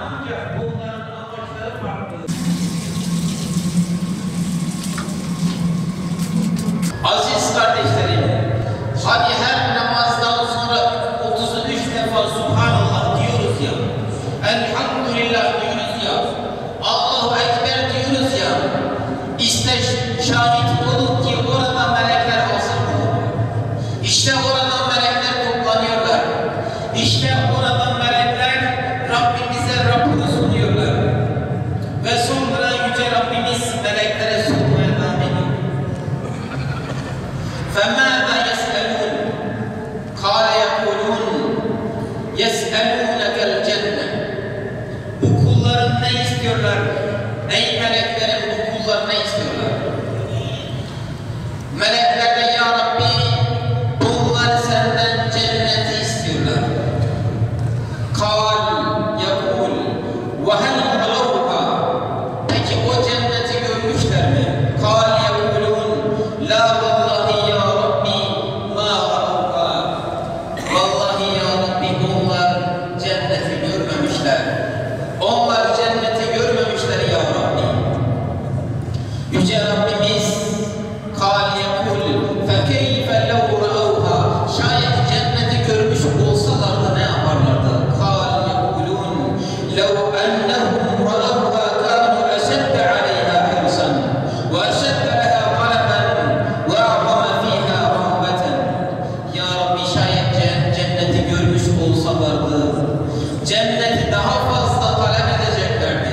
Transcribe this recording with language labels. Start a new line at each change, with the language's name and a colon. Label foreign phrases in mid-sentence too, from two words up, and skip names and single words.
Turkish: Aziz kardeşlerim, hani her namazdan sonra 33 defa Subhanallah diyoruz ya, Elhamdülillah diyoruz ya,
Arabic: الله أكبر
Turkish: diyoruz ya, işte şahit olun ki orada melekler hazır bulunuyor. İşte orada melekler toplanıyorlar. İşte orada melekler Rabbimize rapor sunuyorlar. Ve sonra Yüce Rabbimiz meleklere sunmaya devam ediyor.
Arabic: فَمَاذَا يَسْأَلُونَ قَالَ يَقُولُونَ يَسْأَلُونَكَ الْجَنَّةِ
Turkish: Bu kulların ne istiyorlar? Ey meleklerin bu kullar ne istiyorlar? Melekler de
Arabic: يا ربي
Turkish: bunlar senden cenneti istiyorlar.
Arabic: قَالْ يَقُولُ وَهَلْ رَأَوْهَا
Turkish: Peki o cenneti görmüşler mi?
Arabic: قَالْ يَقُولُونَ لَا وَاللّٰهِ يَا رَبِّي مَا رَأَوْهَا والله يا ربي
Turkish: onlar cenneti görmemişler. Onlar cenneti görmemişler
Arabic: يا ربي.
Turkish: Yüce Rabbimiz
Arabic: قَالْ يَقُولُ فَكَيْفَ لَوْ رَأَوْهَا
Turkish: Şayet cenneti görmüş olsalardı ne yaparlardı?
Arabic: قَالْ يَقُولُونَ لَوْ أَنَّهُمْ رَأَوْهَا كَانُوا أَشَدَّ عَلَيْهَا حِرْصًا وَأَشَدَّ لَهَا طَلَبًا وَأَعْظَمَ فِيهَا رَغْبَةً يا ربي
Turkish: şayet cenneti görmüş olsalardı cenneti daha fazla talep edeceklerdi.